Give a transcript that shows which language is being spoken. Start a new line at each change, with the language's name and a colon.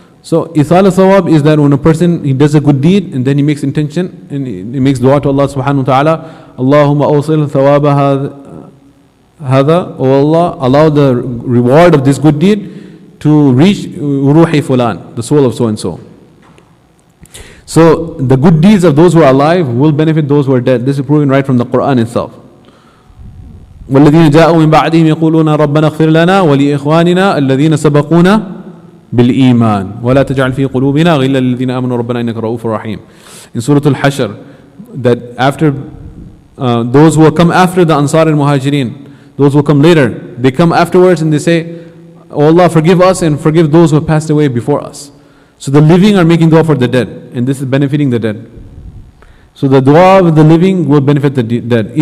English: So Isal al-Thawab is that when a person, he does a good deed and then he makes intention and he makes dua to Allah subhanahu wa ta'ala,
Arabic: Allahumma awsil thawaba hadha,
English: O Allah, allow the reward of this good deed to reach
Arabic: ruhi fulan,
English: the soul of so and so. So the good deeds of those who are alive will benefit those who are dead. This is proven right from the Quran itself.
Arabic: والذين جاءوا من بعدهم يقولون ربنا اغفر لنا ولإخواننا الذين سبقونا بالإيمان ولا تجعل في قلوبنا غلا للذين آمنوا ربنا إنك رؤوف رحيم.
English: In Surah Al-Hashr, that after those who will come after the Ansar and Muhajirin, those who will come later, they come afterwards and they say, oh Allah, forgive us and forgive those who have passed away before us. So the living are making dua for the dead, and this is benefiting the dead. So the dua of the living will benefit the dead.